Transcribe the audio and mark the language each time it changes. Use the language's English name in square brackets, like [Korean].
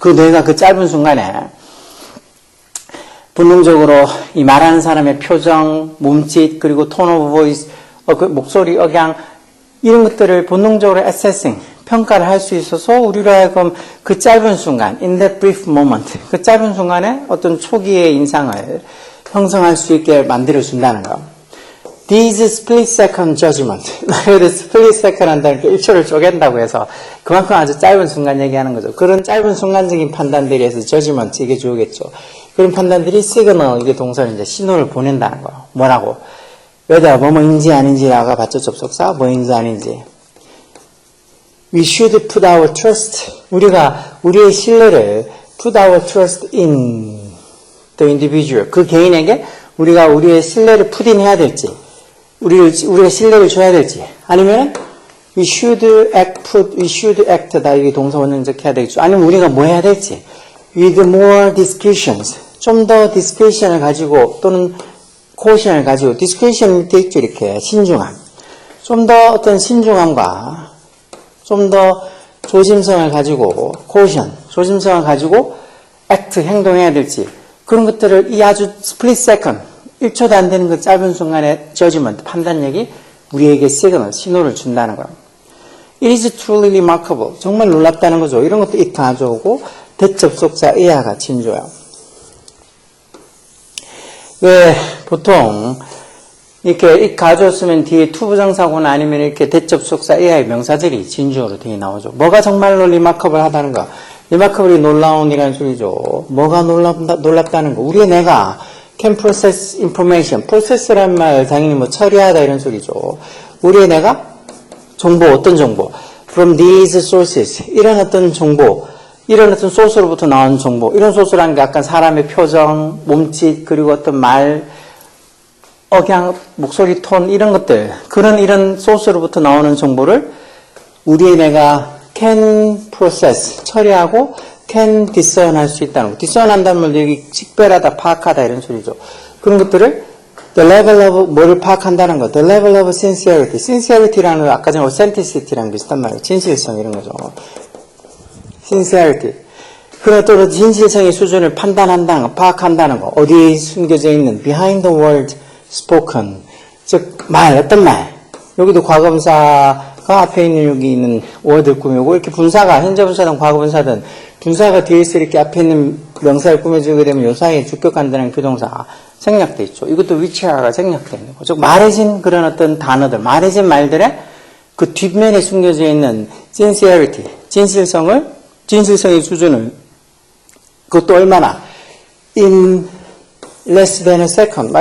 [Korean] 그 뇌가 그 짧은 순간에 본능적으로 이 말하는 사람의 표정, 몸짓, 그리고 [English] tone of voice, [Korean] 그 목소리, 억양, 이런 것들을 본능적으로 assessing, 평가를 할 수 있어서 우리로 하여금 그 짧은 순간, [English] in that brief moment, [Korean] 그 짧은 순간에 어떤 초기의 인상을 형성할 수 있게 만들어준다는 거. [English] These split second judgment. [Korean] 그래도 split second 한다는 게 1초를 쪼갠다고 해서 그만큼 아주 짧은 순간 얘기하는 거죠. 그런 짧은 순간적인 판단들이 해서 judgment, 이게 주어겠죠. 그런 판단들이 signal, 이게 동사는 이제 신호를 보낸다는 거예요. 뭐라고? whether 뭐뭐인지 아닌지라고 봤죠, 접속사. 뭐인지 아닌지. [English] We should put our trust. [Korean] 우리가 우리의 신뢰를 [English] put our trust in the individual. [Korean] 그 개인에게 우리가 우리의 신뢰를 푸딩해야 될지, 우리가 신뢰를 줘야 될지, 아니면 [English] we should act, [Korean] 다 이게 동사 원형적 해야 되겠죠. 아니면 우리가 뭐 해야 될지, [English] with more discretions, [Korean] 좀 더 discretion을 가지고, 또는 caution을 가지고, discretion 밑에 있죠, 이렇게, 신중함. 좀 더 어떤 신중함과, 좀 더 조심성을 가지고, caution, 조심성을 가지고, act, 행동해야 될지, 그런 것들을 이 아주 split second, 1초도 안 되는 그 짧은 순간의 judgment, 판단력이 우리에게 signal, 신호를 준다는 거예요. [English] It is truly remarkable. [Korean] 정말 놀랍다는 거죠. 이런 것도 it 가져오고, 대접속사 이하가 진조예요. 왜, 보통, 이렇게 it 가져왔으면 뒤에 투부정사고나 아니면 이렇게 대접속사 이하의 명사들이 진주어로 되게 나오죠. 뭐가 정말로 remarkable 하다는가? remarkable이 놀라운이라는 소리죠. 뭐가 놀랍다는 거. 우리의 뇌가 [English] can process information. [Korean] process란 말 당연히 뭐 처리하다 이런 소리죠. 우리의 뇌가 정보, 어떤 정보? [English] from these sources. [Korean] 이런 어떤 정보, 이런 어떤 소스로부터 나온 정보. 이런 소스라는 게 약간 사람의 표정, 몸짓, 그리고 어떤 말, 억양, 목소리 톤 이런 것들. 이런 소스로부터 나오는 정보를 우리의 뇌가 [English] can process, [Korean] 처리하고 [English] can discern [Korean] 할 수 있다는 거. discern 한다는 말도 여기 식별하다, 파악하다 이런 소리죠. 그런 것들을 the level of 뭐를 파악한다는 거. [English] the level of sincerity. [Korean] sincerity라는 거 아까 전에 authenticity랑 비슷한 말이에요. 진실성 이런 거죠. sincerity. 그런 또 진실성의 수준을 판단한다는 거, 파악한다는 거. 어디에 숨겨져 있는 [English] behind the word spoken. [Korean] 즉 어떤 말. 여기도 과거분사가 앞에 있는 여기 있는 word를 꾸미고 이렇게 분사가 현재 분사든 과거 분사든 분사가 뒤에 있어 이렇게 앞에 있는 명사를 꾸며주게 되면 요 사이에 주격한다는 비동사 생략돼 있죠. 이것도 which가 생략돼 있는 거죠. 말해진 그런 어떤 단어들, 말해진 말들의 그 뒷면에 숨겨져 있는 sincerity, 진실성의 수준을 그것도 얼마나 [English] in less than a second.